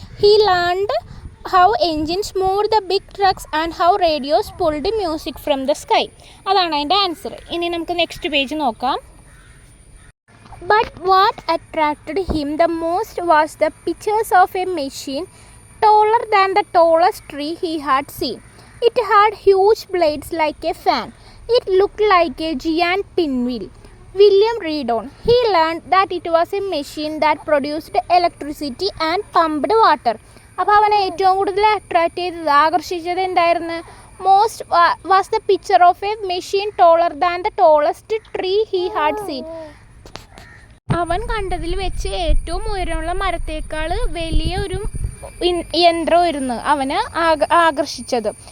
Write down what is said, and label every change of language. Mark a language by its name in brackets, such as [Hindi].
[English] He learned how engines move the big trucks and how radios pulled music from the sky. [Malayalam] അതാണ് അതിൻ്റെ answer. ഇനി നമുക്ക് next page നോക്കാം. [English] But what attracted him the most was the pictures of a machine taller than the tallest tree he had seen. It had huge blades like a fan. It looked like a giant pinwheel. William read on. He learned that it was a machine that produced electricity and pumped water. [Malayalam] അപ്പോൾ അവനെ ഏറ്റവും കൂടുതൽ attract ചെയ്തത് ആകർഷിച്ചത് എന്തായിരുന്നു? [English] Most was the picture of a machine taller than the tallest tree he had seen. [Malayalam] അവൻ കണ്ടതിൽ വെച്ച് ഏറ്റവും ഉയരമുള്ള മരത്തേക്കാൾ വലിയ ഒരു യന്ത്രമായിരുന്നു അവന് ആകർഷിച്ചത്.